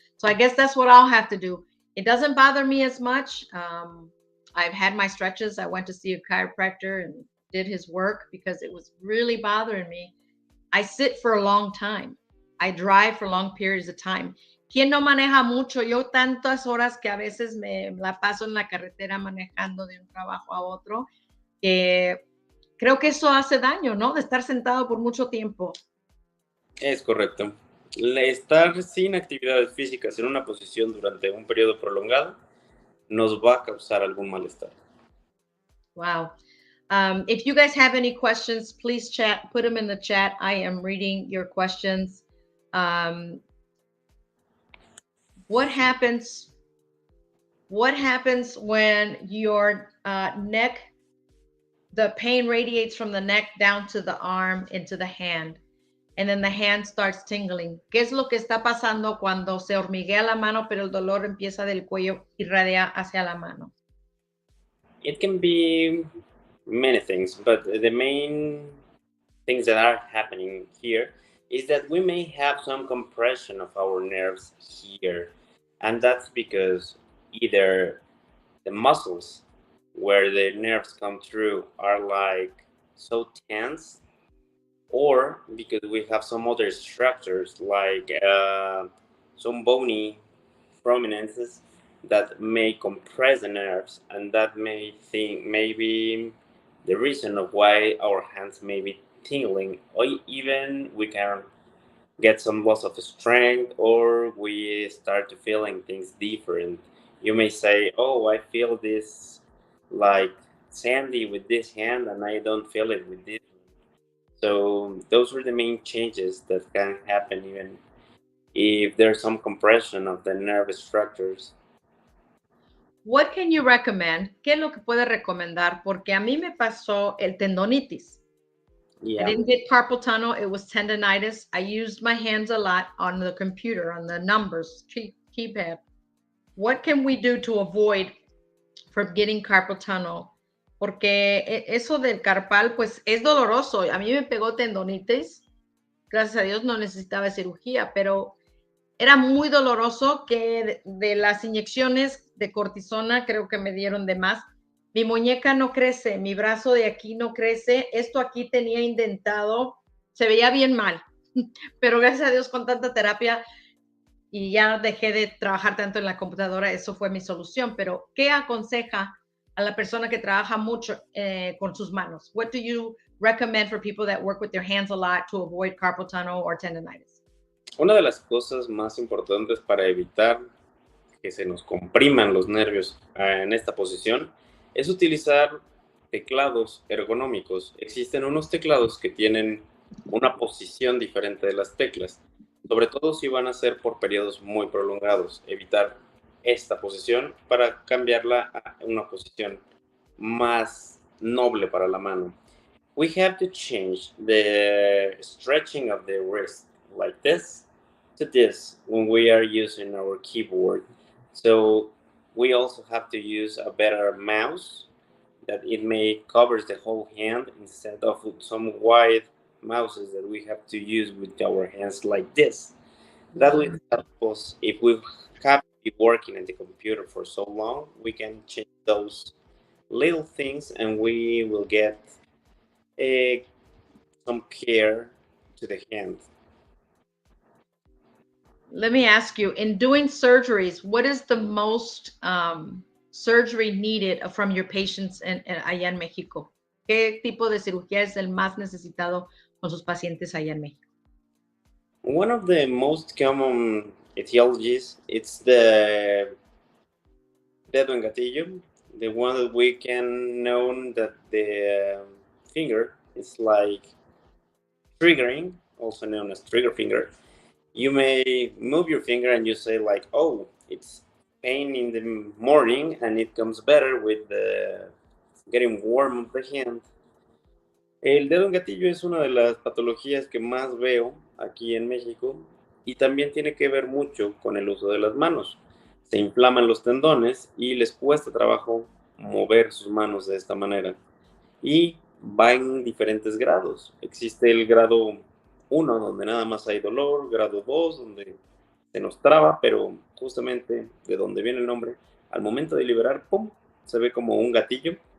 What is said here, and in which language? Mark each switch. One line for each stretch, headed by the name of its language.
English: So I guess that's what I'll have to do. It doesn't bother me as much. I've had my stretches. I went to see a chiropractor and did his work because it was really bothering me. I sit for a long time. I drive for long periods of time.
Spanish: ¿Quién no maneja mucho? Yo tantas horas que a veces me la paso en la carretera manejando de un trabajo a otro, que creo que eso hace daño, ¿no? De estar sentado por mucho tiempo. Es correcto. Estar sin actividades físicas en una posición durante un periodo prolongado nos va a causar algún malestar.
English: Wow. If you guys have any questions, please put them in the chat. I am reading your questions. What happens What happens when your neck, the pain radiates from the neck down to the arm into the hand, and then the hand starts tingling?
Spanish: ¿Qué es lo que está pasando cuando se hormiguea la mano, pero el dolor empieza del cuello y radia hacia la mano?
English: It can be many things, but the main things that are happening here is that we may have some compression of our nerves here, and that's because either the muscles where the nerves come through are like so tense, or because we have some other structures like some bony prominences that may compress the nerves, and that may think maybe the reason of why our hands may be tingling, or even we can get some loss of strength, or we start to feeling things different. You may say, oh, I feel this like sandy with this hand and I don't feel it with this. So those are the main changes that can happen even if there's some compression of the nerve structures. What can you recommend?
Spanish: ¿Qué es lo que puede recomendar? Porque a mí me pasó el tendonitis.
English: I Yeah. didn't get carpal tunnel. It was tendonitis. I used my hands a lot on the computer, on the numbers, keypad. What can we do to avoid from getting carpal tunnel?
Spanish: Porque eso del carpal, pues es doloroso. A mí me pegó tendonitis. Gracias a Dios no necesitaba cirugía, pero era muy doloroso que de las inyecciones de cortisona, creo que me dieron de más. Mi muñeca no crece, mi brazo de aquí no crece, esto aquí tenía indentado, se veía bien mal, pero gracias a Dios con tanta terapia y ya dejé de trabajar tanto en la computadora, eso fue mi solución. Pero ¿qué aconseja a la persona que trabaja mucho con sus manos?
English: What do you recommend for people that work with their hands a lot to avoid carpal tunnel or tendonitis?
Spanish: Una de las cosas más importantes para evitar que se nos compriman los nervios en esta posición es utilizar teclados ergonómicos. Existen unos teclados que tienen una posición diferente de las teclas, sobre todo si van a ser por periodos muy prolongados. Evitar esta posición para cambiarla a una posición más noble para la mano.
English: We have to change the stretching of the wrist like this to this when we are using our keyboard. So we also have to use a better mouse that it may covers the whole hand instead of some wide mouses that we have to use with our hands like this. That will help us if we have to be working at the computer for so long. We can change those little things and we will get some care to the hand. Let me ask you, in doing surgeries, what is the most surgery needed from your patients
Spanish: allá en México?
English: ¿Qué tipo de cirugía es el más necesitado con sus pacientes allá en México? One of the most common etiologies, it's the
Spanish: dedo en gatillo,
English: the one that we can know that the finger is like triggering, also known as trigger finger. You may move your finger and you say like, oh, it's pain in the morning and it comes better with the getting warm of the hand.
Spanish: El dedo en gatillo es una de las patologías que más veo aquí en México y también tiene que ver mucho con el uso de las manos. Se inflaman los tendones y les cuesta trabajo mover sus manos de esta manera. Y va en diferentes grados. Existe el grado 1, donde nada más hay dolor, grado 2, donde se nos traba, pero justamente de donde viene el nombre, al momento de liberar, ¡pum!, se ve como un gatillo.